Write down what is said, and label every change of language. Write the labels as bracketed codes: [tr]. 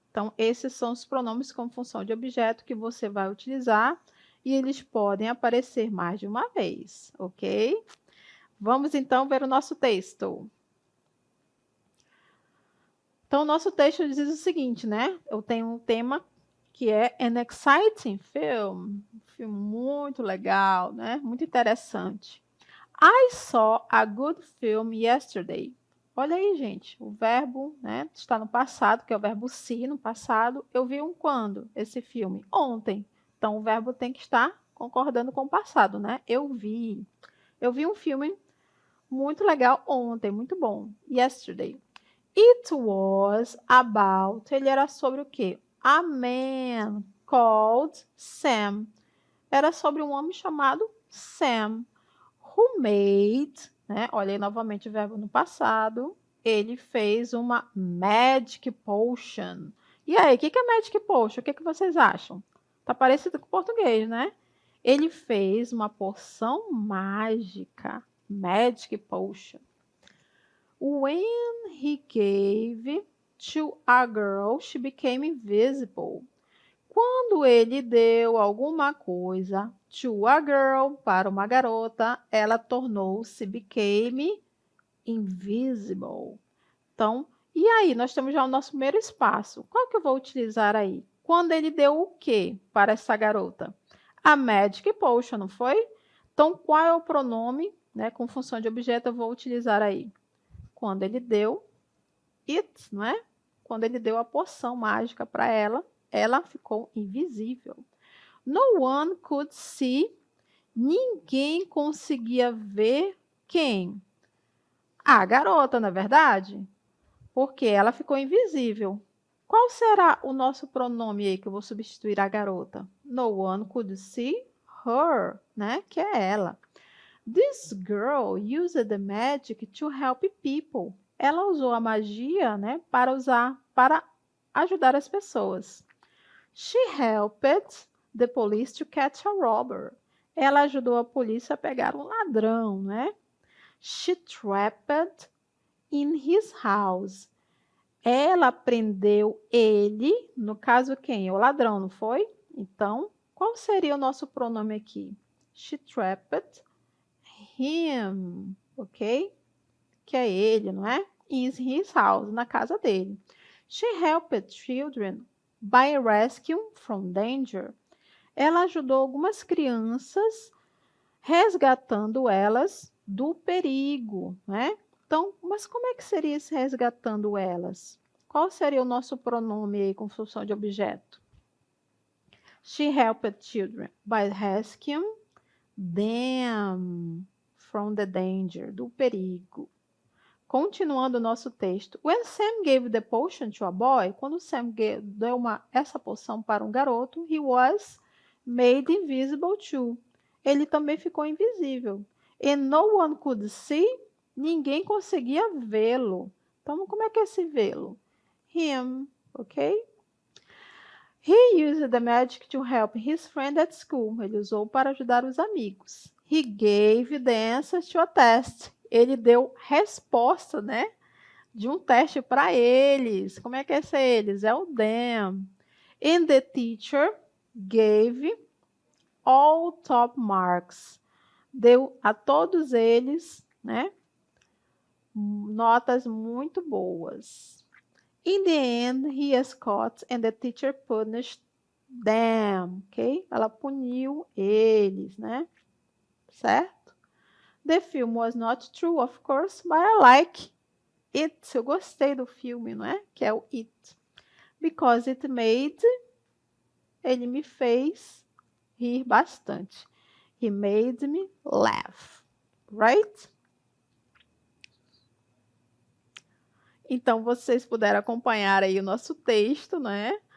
[pt] Então, esses são os pronomes com função de objeto que você vai utilizar e eles podem aparecer mais de uma vez, ok? Vamos então ver o nosso texto. Então, o nosso texto diz o seguinte, né? Eu tenho um tema que é An Exciting Film. Um filme muito legal, né? Muito interessante. [en] I saw a good film yesterday. [pt] Olha aí, gente, o verbo, né, está no passado, que é o verbo see, no passado. Eu vi quando? Esse filme? Ontem. Então, o verbo tem que estar concordando com o passado, né? Eu vi. Eu vi um filme muito legal ontem, muito bom. [en] Yesterday. It was about, [pt] ele era sobre o quê? [en] A man called Sam. [pt] Era sobre um homem chamado Sam, [en] who made, [pt] né? Olha aí novamente o verbo no passado. Ele fez uma magic potion. E aí, o que é magic potion? O que vocês acham? Tá parecido com o português, né? Ele fez uma poção mágica. [en] Magic potion. When he gave to a girl, she became invisible. [pt] Quando ele deu alguma coisa [en] to a girl, [pt] para uma garota, ela tornou-se, [en] became invisible. [pt] Então, e aí, nós temos já o nosso primeiro espaço. Qual que eu vou utilizar aí? Quando ele deu o quê para essa garota? A magic potion, não foi? Então, qual é o pronome, né, com função de objeto eu vou utilizar aí? Quando ele deu it, não é? Quando ele deu a poção mágica para ela, ela ficou invisível. [en] No one could see. [pt] Ninguém conseguia ver quem? A garota, não é verdade? Porque ela ficou invisível. Qual será o nosso pronome aí que eu vou substituir a garota? [en] No one could see her, né? [pt] Que é ela. [en] This girl used the magic to help people. [pt] Ela usou a magia, né, para ajudar as pessoas. [en] She helped the police to catch a robber. [pt] Ela ajudou a polícia a pegar um ladrão, né? [en] She trapped in his house. [pt] Ela prendeu ele, no caso quem? O ladrão, não foi? Então, qual seria o nosso pronome aqui? [en] She trapped him, [pt] ok? Que é ele, não é? [en] In his house, [pt] na casa dele. [en] She helped children by rescuing from danger. [pt] Ela ajudou algumas crianças resgatando elas do perigo, né? Então, mas como é que seria esse resgatando elas? Qual seria o nosso pronome aí com função de objeto? [en] She helped children by rescuing them from the danger, [pt] do perigo. Continuando o nosso texto. [en] When Sam gave the potion to a boy, [pt] quando Sam deu essa poção para um garoto, [en] he was made invisible too. [pt] Ele também ficou invisível. [en] And no one could see, [pt] ninguém conseguia vê-lo. Então, como é que é esse vê-lo? [en] Him, ok? He used the magic to help his friend at school. [pt] Ele usou para ajudar os amigos. [en] He gave the answers to a test. [pt] Ele deu resposta, né, de um teste para eles. Como é que é esse eles? É o them. [en] And the teacher gave all top marks. [pt] Deu a todos eles, né, notas muito boas. [en] In the end, he was caught and the teacher punished them, ok? [pt] Ela puniu eles, né? Certo? [en] The film was not true, of course, but I like it. [pt] Eu gostei do filme, não é? Que é o It. [en] Because it made, [pt] ele me fez rir bastante. [en] He made me laugh. Right? [pt] Então, vocês puderam acompanhar aí o nosso texto, né?